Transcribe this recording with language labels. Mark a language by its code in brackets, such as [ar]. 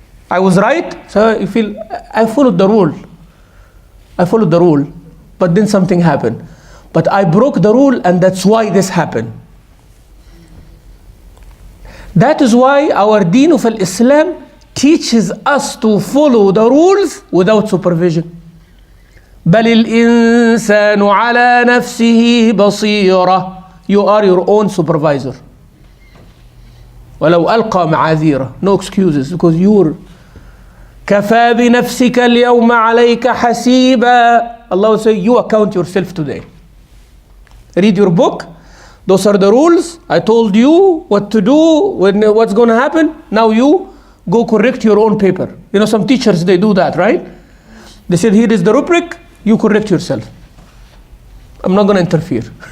[en] I was right, so you feel, I followed the rule. I followed the rule, but then something happened. But I broke the rule and that's why this happened. That is why our deen of Islam teaches us to follow the rules without supervision. [ar] بل الإنسان على نفسه بصيرة. [en] You are your own supervisor. [ar] ولو ألقى معاذيره. [en] No excuses because you're [ar] كفى بنفسك اليوم عليك حسيبا. [en] Allah will say, you account yourself today. Read your book. Those are the rules. I told you what to do, what's going to happen. Now you go correct your own paper. You know, some teachers, they do that, right? They said, here is the rubric, you correct yourself. I'm not going to interfere.